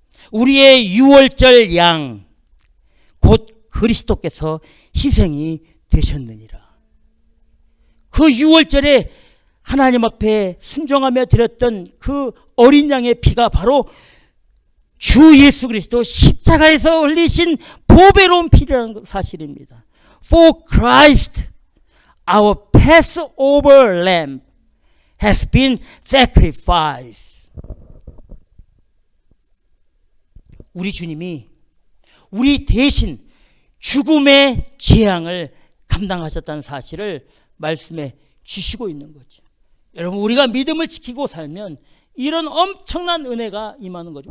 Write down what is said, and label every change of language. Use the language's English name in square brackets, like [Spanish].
[Korean] 우리의 6월절 양, 곧 그리스도께서 희생이 되셨느니라. 그 6월절에 하나님 앞에 순종하며 드렸던 그 어린 양의 피가 바로 주 예수 그리스도 십자가에서 흘리신 보배로운 피라는 사실입니다. [English] For Christ, our Passover lamb has been sacrificed. [Korean] 우리 주님이 우리 대신 죽음의 재앙을 감당하셨다는 사실을 말씀해 주시고 있는 거죠. 여러분, 우리가 믿음을 지키고 살면 이런 엄청난 은혜가 임하는 거죠.